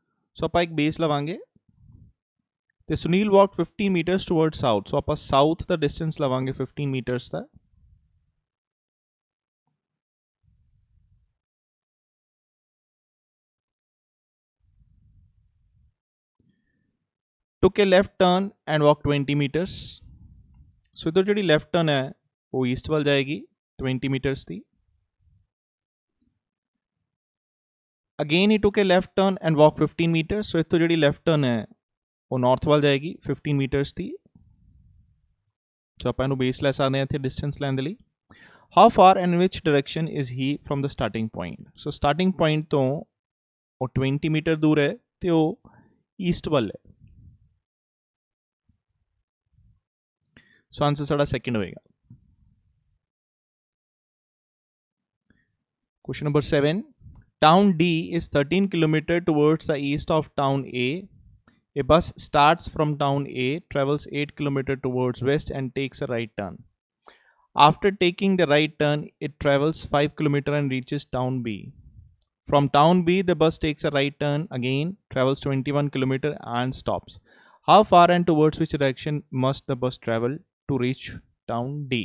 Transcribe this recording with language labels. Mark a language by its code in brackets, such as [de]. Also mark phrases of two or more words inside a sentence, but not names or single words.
[pa] ਸੋ ਆਪਾਂ ਇੱਕ ਬੇਸ ਲਵਾਂਗੇ ਤੇ ਸੁਨੀਲ [en] walk 15 meters toward south, [pa] ਸੋ ਆਪਾਂ ਸਾਊਥ ਦਾ ਡਿਸਟੈਂਸ ਲਵਾਂਗੇ 15 ਮੀਟਰਸ ਦਾ। [en] took a left turn and walk 20 meters, [pa] ਸੋ ਇਧਰ ਜਿਹੜੀ [en] left turn [pa] ਹੈ ਉਹ ਈਸਟ ਵੱਲ ਜਾਏਗੀ 20 ਮੀਟਰਸ ਦੀ। [en] ਅਗੇਨ ਹੀ took a left turn and walk 15 meters, [pa] ਸੋ ਇੱਥੋਂ ਜਿਹੜੀ [en] left turn [pa] ਹੈ ਉਹ ਨਾਰਥ ਵੱਲ ਜਾਏਗੀ 15 ਮੀਟਰਸ ਦੀ। ਸੋ ਆਪਾਂ ਇਹਨੂੰ ਬੇਸ ਲੈ ਸਕਦੇ ਹਾਂ ਇੱਥੇ ਡਿਸਟੈਂਸ ਲੈਣ ਦੇ ਲਈ। [en] how far and which direction is he from the starting point, [pa] ਸੋ [en] starting point [pa] ਤੋਂ ਉਹ 20 ਮੀਟਰ ਦੂਰ ਹੈ ਤੇ ਉਹ ਈਸਟ ਵੱਲ ਹੈ। ਸੋ ਆਂਸਰ ਸਾਡਾ ਸੈਕਿੰਡ ਹੋਏਗਾ। [en] Question number 7. Town D is 13 km towards the east of town A. A bus starts from town A, travels 8 km towards west and takes a right turn. After taking the right turn, it travels 5 km and reaches town B. From town B, the bus takes a right turn again, travels 21 km and stops. How far and towards which direction must the bus travel to reach town D?